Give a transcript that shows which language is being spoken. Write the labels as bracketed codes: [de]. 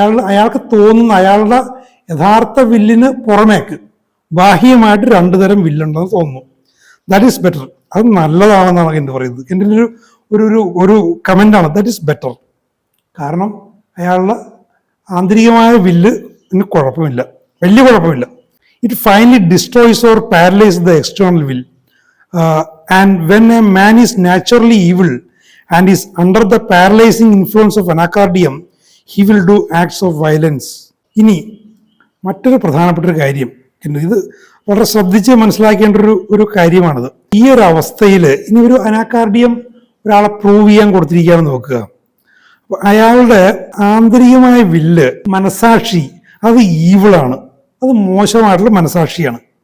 [ml] അയാൾക്ക് തോന്നുന്ന അയാളുടെ യഥാർത്ഥ വില്ലിന് പുറമേക്ക് ബാഹ്യമായിട്ട് രണ്ടു തരം വില്ലുണ്ടെന്ന് തോന്നുന്നു. [en] That is better. [ml] അത് നല്ലതാണെന്നാണ് എൻ്റെ പറയുന്നത്. എൻ്റെ ഒരു ഒരു ഒരു കമൻ്റാണ്, [en] That is better. [ml] കാരണം അയാളുടെ ആന്തരികമായ വില്ലിന് കുഴപ്പമില്ല, വലിയ കുഴപ്പമില്ല. [en] It finally destroys or paralyse the external will. And when a man is naturally evil and is under the paralyzing influence of anacardium, he will do acts of violence. [ml] ഇനി മറ്റൊരു പ്രധാനപ്പെട്ട ഒരു കാര്യം, ഇത് വളരെ ശ്രദ്ധിച്ച് മനസ്സിലാക്കേണ്ട ഒരു കാര്യമാണിത്. ഈ ഒരു അവസ്ഥയിൽ ഇനി ഒരു അനാകാർഡിയം ഒരാളെ പ്രൂവ് ചെയ്യാൻ കൊടുത്തിരിക്കുകയാണെന്ന് നോക്കുക. അയാളുടെ ആന്തരികമായ വില്ല്, മനസാക്ഷി, അത് ഈവിളാണ്, അത് മോശമായിട്ടുള്ള മനസാക്ഷിയാണ്.